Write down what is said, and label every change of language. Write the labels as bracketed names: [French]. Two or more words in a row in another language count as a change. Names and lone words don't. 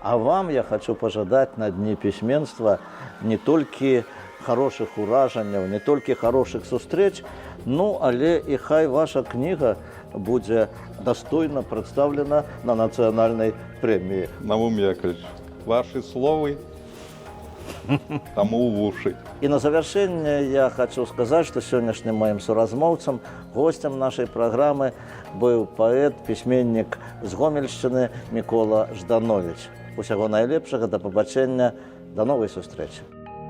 [Belarusian] А вам я хочу пожадать на Дні пісьменства не толькі хороших ураженняў, не толькі хороших сустрэч, ну, але і хай ваша кніга будзе дастойна прадстаўлена на нацыянальнай прэміі. [Russian] Наум Яковлевич, ваши словы тому в уши. [Belarusian] І на завяршэнне я хочу сказаць, што сённяшнім маім суразмоўцам, гостем нашай праграмы быў паэт, пісьменнік з Гомельшчыны Мікола Жданович. Усяго найлепшага, да пабачэння, да новай сустрэчы.